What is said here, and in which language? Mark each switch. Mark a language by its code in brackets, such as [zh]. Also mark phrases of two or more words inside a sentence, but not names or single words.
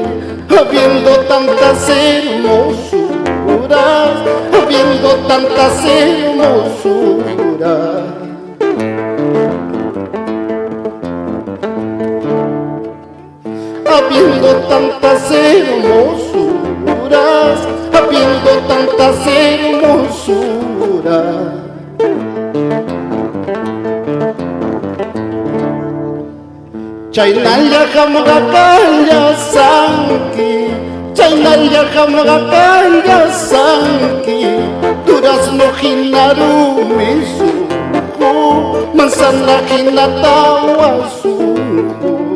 [es] Habiendo tantas hermosuras, habiendo tantas hermosuras. Habiendo tantas hermosuras, habiendo tantas hermosuras. [qu] Chaynalla hamgakalla sanki, chaynalla hamgakalla sanki, durazno hinarumi suku, manzana hinatawa suku.